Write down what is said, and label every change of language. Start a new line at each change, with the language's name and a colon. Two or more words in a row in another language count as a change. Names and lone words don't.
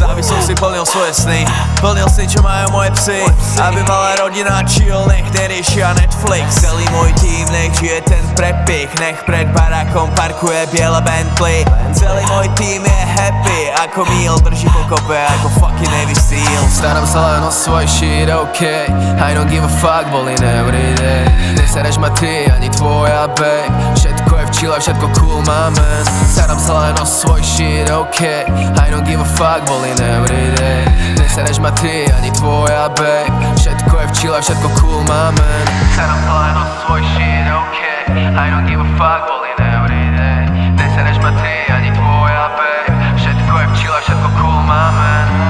Slovak: Aby som si plnil svoje sny, plnil sny, čo majú moje psy. Aby mala rodina chill, nech neriešia Netflix. Celý môj tým, nech žije ten prepich. Nech pred barákom parkuje biele Bentley. Celý môj tým je happy, ako Mil drží pokope, ako
English: fucking Navy Seal.
Slovak: Starám sa len o svoj
English: shit, okay. I don't give a fuck, ballin' everyday.
Slovak: Nesereš ma ty, ani tvoja babe. Všetko je v chile, všetko
English: cool, my man.
Slovak: Starám sa len o svoj
English: shit, okay. I don't give a fuck, ballin' everyday.
Slovak: Nesereš ma ty, ani tvoja babe. Všetko je v chile, všetko
English: cool, my man.
Slovak: Starám sa len o svoj
English: shit, okay. I don't give a fuck, ballin' everyday.
Slovak: Nesereš ma ty, ani tvoja babe. Všetko je v chile, všetko
English: cool, my man.